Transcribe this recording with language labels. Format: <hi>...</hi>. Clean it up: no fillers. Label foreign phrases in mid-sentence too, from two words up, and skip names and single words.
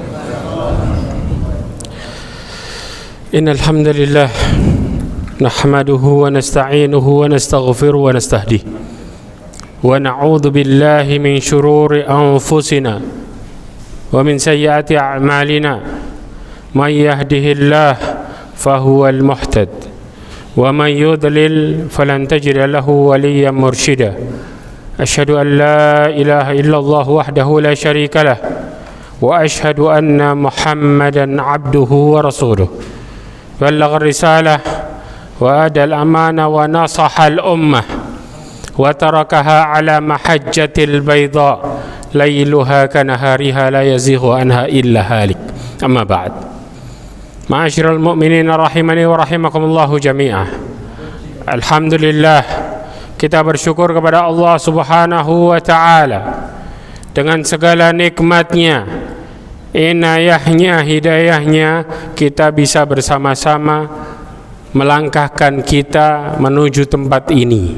<ar>إن الحمد لله نحمده ونستعينه ونستغفره ونستهديه ونعوذ بالله من شرور أنفسنا ومن سيئات أعمالنا من يهده الله فهو المهتد ومن يضلل فلن تجد له وليا مرشدا. أشهد أن لا إله إلا الله وحده لا شريك له وأشهد أن محمدا عبده ورسوله. بلغ الرسالة وأدى الأمانة ونصح الأمة وتركها على المحجة البيضاء ليلها كنهارها لا يزيغ عنها إلا هالك. أما بعد. معاشر المؤمنين رحمني ورحمكم الله جميعا.</ar> <id>Alhamdulillah, kita bersyukur kepada Allah</id> <ar>سبحانه وتعالى</ar> <id>dengan segala nikmatnya, inayahnya, hidayahnya, kita bisa bersama-sama melangkahkan kita menuju tempat ini.</id>